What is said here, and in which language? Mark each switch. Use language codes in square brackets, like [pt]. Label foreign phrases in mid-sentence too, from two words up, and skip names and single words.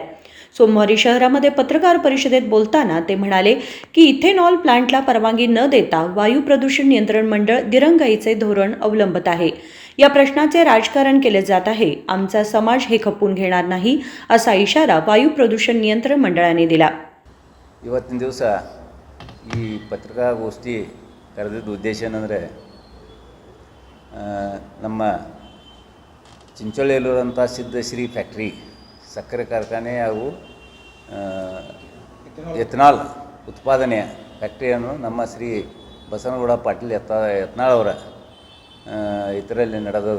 [mr] सोमवारी शहरामध्ये पत्रकार परिषदेत बोलताना ते म्हणाले की इथेनॉल प्लांटला परवानगी न देता वायू प्रदूषण नियंत्रण मंडळ दिरंगाईचे धोरण अवलंबत आहे. या प्रश्नाचे राजकारण केले जात आहे. आमचा समाज हे खपून घेणार नाही असा इशारा वायू प्रदूषण नियंत्रण मंडळाने दिला. [kn] ಇವತ್ತಿನ ದಿವಸ ಈ ಪತ್ರಿಕಾಗೋಷ್ಠಿ ಕರೆದಿದ್ದ ಉದ್ದೇಶ ಏನಂದರೆ ನಮ್ಮ ಚಿಂಚೋಳಿಯಲ್ಲಿರುವಂಥ ಸಿದ್ಧಶ್ರೀ ಫ್ಯಾಕ್ಟ್ರಿ ಸಕ್ಕರೆ ಕಾರ್ಖಾನೆ ಹಾಗೂ ಎಥನಾಲ್ ಉತ್ಪಾದನೆಯ ಫ್ಯಾಕ್ಟ್ರಿಯನ್ನು ನಮ್ಮ ಶ್ರೀ ಬಸನಗೌಡ ಪಾಟೀಲ್ ಯತ್ನಾಳ್ ಅವರ ಇದರಲ್ಲಿ ನಡೆದದ.